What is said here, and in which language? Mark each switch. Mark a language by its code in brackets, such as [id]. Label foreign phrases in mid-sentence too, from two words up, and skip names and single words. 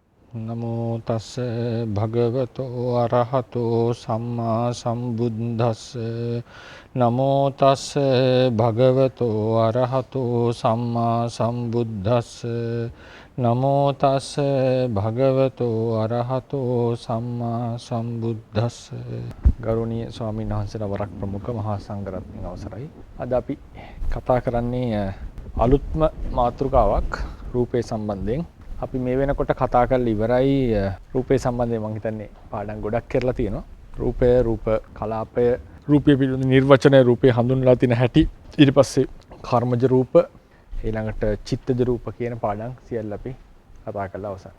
[pi] නමෝ තස්ස භගවතෝ අරහතෝ සම්මා සම්බුද්දස්ස නමෝ තස්ස භගවතෝ අරහතෝ සම්මා සම්බුද්දස්ස නමෝ තස්ස භගවතෝ අරහතෝ සම්මා සම්බුද්දස්ස [si] ගෞරවනීය ස්වාමීන් වහන්සේලා වරක් ප්‍රමුඛ මහා සංඝරත්නයන් අවසරයි. අද අපි කතා කරන්නේ අලුත්ම මාතෘකාවක් රූපේ සම්බන්ධයෙන්. අපි මේ වෙනකොට කතා කරලා ඉවරයි රූපේ සම්බන්ධයෙන්. මම හිතන්නේ පාඩම් ගොඩක් කරලා තියෙනවා. රූපය, රූප කලාපය, රූපය පිළිබඳ නිර්වචනය, රූපේ හඳුන්වලා තියෙන හැටි, ඊට පස්සේ කර්මජ රූප, ඊළඟට චිත්තජ රූප කියන පාඩම් සියල්ල අපි කතා කරලා අවසන්.